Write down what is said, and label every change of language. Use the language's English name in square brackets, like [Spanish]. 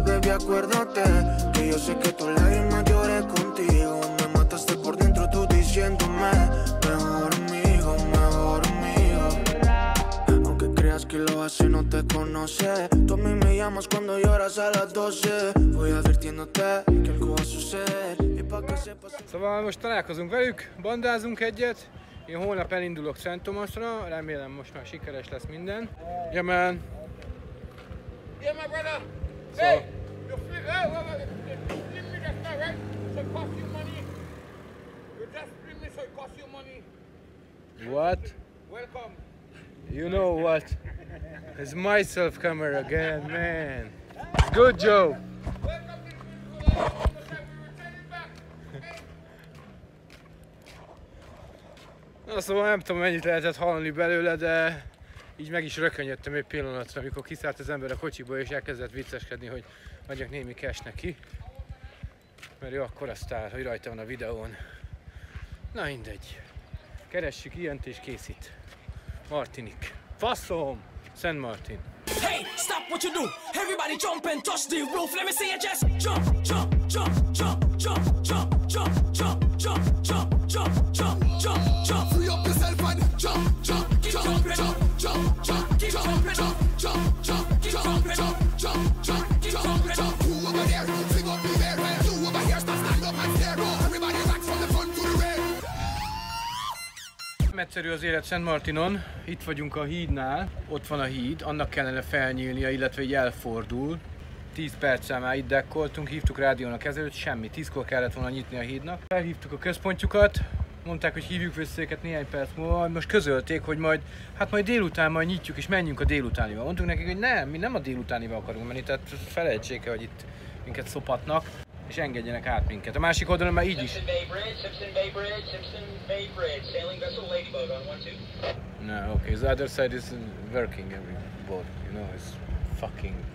[Spanish] acuérdate que yo sé que tus lágrimas lloré contigo. Me mataste por dentro tú diciéndome mejor amigo, mejor amigo. Aunque creas que lo hace no te conoce. Tú a mí me llamas cuando lloras a las 12. Voy advirtiéndote que algo va a suceder. Y pa' que sepas. [Hungarian] Szóval most találkozunk velük, bandázunk egyet. Én holnap elindulok Szent Tomaszra, remélem most már sikeres lesz minden. [English] Yeah man! Yeah, my brother. So, Hey, you flip. Hey, flip me just now, right? So it cost you money. You just flip me, so it cost you money. what? Welcome. You know what? It's myself camera again, man. Good Joe. Welcome to the beautiful life. We return it back. [Hungarian] Na szóval nem tudom mennyit lehetett hallani belőle, de így meg is rökönyödtem egy pillanatra, amikor kiszállt az ember a kocsiból és elkezdett vicceskedni, hogy adjak némi cash neki. Mert ő akkor azt áll, hogy rajta van a videón. Na mindegy. Keressük ilyent és készít. Martinik. Faszom! Szent Martin. [English] Hey, stop what you do. Everybody jump and touch the roof. Let me see you just jump, jump, jump, jump, jump, jump, jump, jump, jump, jump, jump, jump, jump, jump. Free up yourself and jump, jump, jump, jump, jump, jump, jump, jump, jump, jump, jump, jump, jump, jump, jump. You over there, sing up the air. You over here, stand up and stare. Everybody rocks from the front to the rear. [Hungarian] Nem egyszerű az élet Szent Martinon, itt vagyunk a hídnál, ott van a híd, annak kellene felnyílnia, illetve így elfordul. 10 perccel már itt dekkoltunk, hívtuk rádiónak ezelőtt, semmi, 10-kor kellett volna nyitni a hídnak. Felhívtuk a központjukat, mondták, hogy hívjuk vissza őket néhány perc múlva, most közölték, hogy majd délután majd nyitjuk és menjünk a délutánival. Mondtuk nekik, hogy nem, mi nem a délutánival akarunk menni, tehát felejtsék el, hogy itt minket szopatnak, és engedjenek át minket. A másik oldalon már így is. [English] Simpson Bay Bridge, sailing vessel Ladybug on 1-2. No, okay, the other side is working every boat, you know, it's fucking...